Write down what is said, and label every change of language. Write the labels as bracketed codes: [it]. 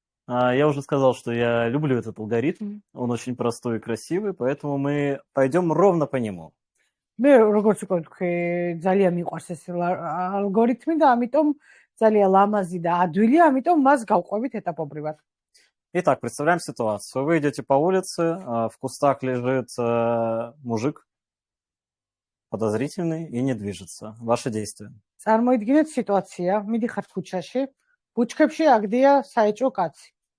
[ru] Я уже сказал, что я люблю этот алгоритм. Он очень простой и красивый, поэтому мы пойдем ровно по нему. [ka] მე როგორც უკვე თქვი, ძალიან მიყვარს ეს ალგორითმი და ამიტომ ძალიან ლამაზი და ადვილი, ამიტომ მას გავყვებით ეტაპობრივად. [ru] Итак, представляем ситуацию. Вы идете по улице, в кустах лежит мужик, подозрительный и не движется. Ваши действия. [ka] წარმოიდგინეთ სიტუაცია, მიდიხართ ქუჩაში, ბუჩქებში აგდია საეჭვო კაცი.